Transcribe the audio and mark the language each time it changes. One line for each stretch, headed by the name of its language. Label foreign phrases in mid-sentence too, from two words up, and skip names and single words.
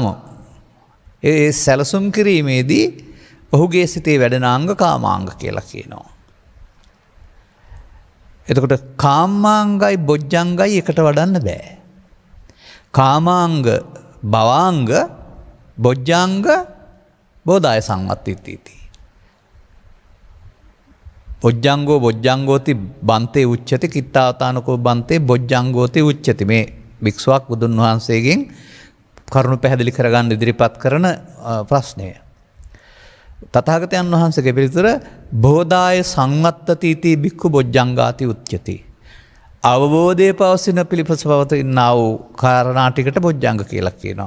Sinhala: ඒ සැලසුම් කිරීමේදී ඔහුගේ සිතේ වැඩෙන අංග කාමාංග කියලා කියනවා. එතකොට කාමාංගයි බොජ්ජංගයි එකට වඩන්න බෑ.
Pali: කාමාංග භවාංග, බොජ්ජංග බෝධාය සංවත්තිති. බොජ්ජංගෝ බොජ්ජංගෝති බන්තේ උච්චති කිත්තාවතානකෝ බන්තේ බොජ්ජංගෝති උච්චති.
Sinhala: මේ භික්ෂුවක් බුදුන් වහන්සේගෙන් කරුණු පැහැදිලි කරගන්න ඉදිරිපත් කරන ප්‍රශ්නය. තථාගතයන් වහන්සේගේ පිළිතුර
Pali: බෝධාය සංවත්තති භික්ඛු බොජ්ජංගාති උච්චති.
Sinhala: අවබෝධයේ පවසින පිළිපස පවතිනා වූ කාරණා ටිකට බොජ්ජංග කියලා කියනවා.